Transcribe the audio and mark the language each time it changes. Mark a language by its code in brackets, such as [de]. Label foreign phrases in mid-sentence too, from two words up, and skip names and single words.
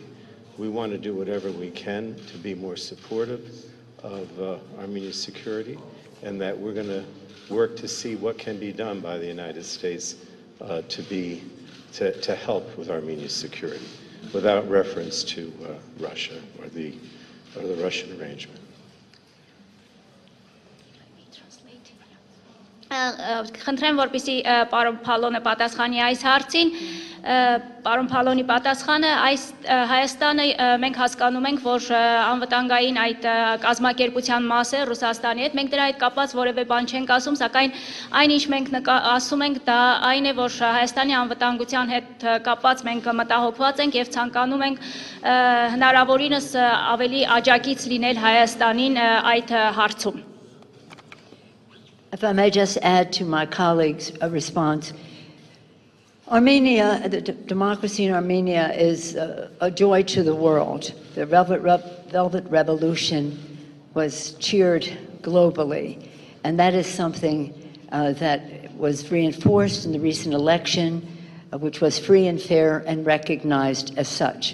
[en] We want to do whatever we can to be more supportive of Armenia's security, and that we're going to work to see what can be done by the United States to help with Armenia's security, without reference to Russia or the Russian arrangement. [hy] Խնդրեմ, որպեսզի պարոն Փալոնը պատասխանի այս հարցին, պարոն Փալոնի պատասխանը, Հայաստանը մենք հասկանում ենք, որ անվտանգային այդ կազմակերպության մաս է Ռուսաստանի հետ, մենք դրա հետ կապված որևէ բան չենք ասում, սակայն այն ինչ մենք ասում ենք, դա այն է, որ Հայաստանի անվտանգության հետ կապված մենք մտահոգված ենք եւ ցանկանում ենք հնարավորինս ավելի աջակից լինել Հայաստանին այդ հարցում։ [en] If I may just add to my colleagues' response, Armenia, the democracy in Armenia is a joy to the world. The Velvet Revolution was cheered globally, and that is something that was reinforced in the recent election, which was free and fair and recognized as such.